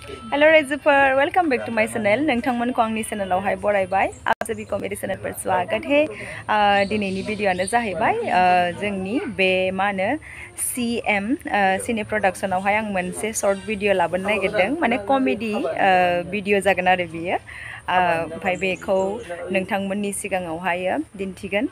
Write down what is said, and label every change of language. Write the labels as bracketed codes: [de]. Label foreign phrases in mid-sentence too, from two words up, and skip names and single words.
[en] Hello Rezuper, welcome back to my channel. [brx] नोंथांमोन को आंनि चैनलावहाय बरायबाय। [hi] आप सभी कॉमेडी चैनल पर स्वागत है। [brx] दिनैनि भिडियोआनो जाहैबाय जोंनि बे मा होनो CM सिने प्रोडक्शनावहाय आं मोनसे [en] short video [brx] लाबोनो नागिरदों माने [en] comedy video [brx] जागोन आरो बियो। ओमफ्राय बेखौ नोंथांमोननि सिगाङावहाय दिन्थिगोन।